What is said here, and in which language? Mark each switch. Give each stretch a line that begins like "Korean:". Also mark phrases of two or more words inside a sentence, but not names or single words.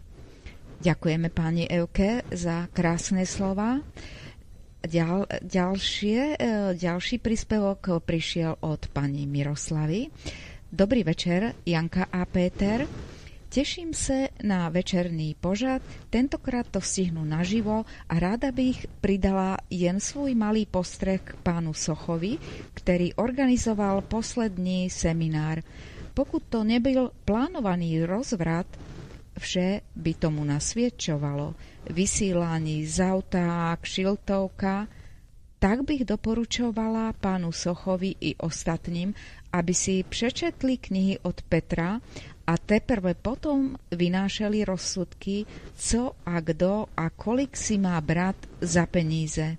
Slovak: Ďakujeme pani Evke za krásne slova. Ďalší príspevok prišiel od pani Miroslavy. Dobrý večer, Janka a Péter. Teším sa
Czech: na večerný pořad, tentokrát to stihnú naživo a ráda bych pridala jen svůj malý postreh k pánu Sochovi, ktorý organizoval poslední seminár. Pokud to nebyl plánovaný rozvrat, vše by tomu nasvědčovalo. Vysílání z auta, kšiltovka, tak bych doporučovala pánu Sochovi i ostatním, aby si přečetli knihy od Petra a teprve potom vynášeli rozsudky, co a kdo a kolik si má brát za peníze.